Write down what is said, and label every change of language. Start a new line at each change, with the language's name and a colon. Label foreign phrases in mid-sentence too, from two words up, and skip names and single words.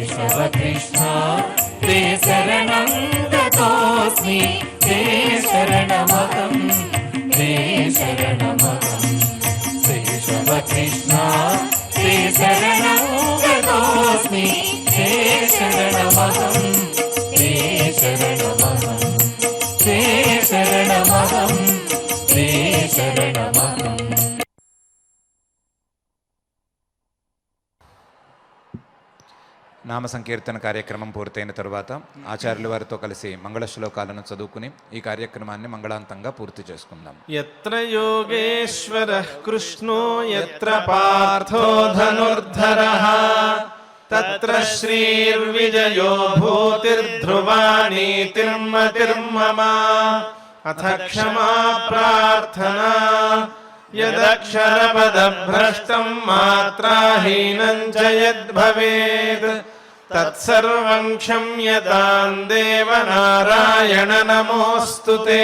Sanskrit: केशव कृष्ण ते शरणं गतोऽस्मि ते शरणमहं ते शरणमहं केशव कृष्ण ते शरणं गतोऽस्मि ते शरणमहं ते शरणमहं ते शरणमहं ते शरणमहं।
Telugu: నామ సంకీర్తన కార్యక్రమం పూర్తయిన తరువాత ఆచార్యుల వారితో కలిసి మంగళ శ్లోకాలను చదువుకుని ఈ కార్యక్రమాన్ని మంగళాంతంగా పూర్తి చేసుకుందాం.
Sanskrit: యత్ర యోగేశ్వరః కృష్ణో యత్ర పార్థో ధనుర్ధరః తత్ర శ్రీర్విజయో భూతిర్ధ్రువా నీతిర్మతిర్మమ అథ క్షమా ప్రార్థనా యదక్షరపదభ్రష్టం మాత్రాహీనం చ యద్భవేత్ తత్సర్వం క్షమ్యతాం దేవనారాయణ నమోऽस्तुతే.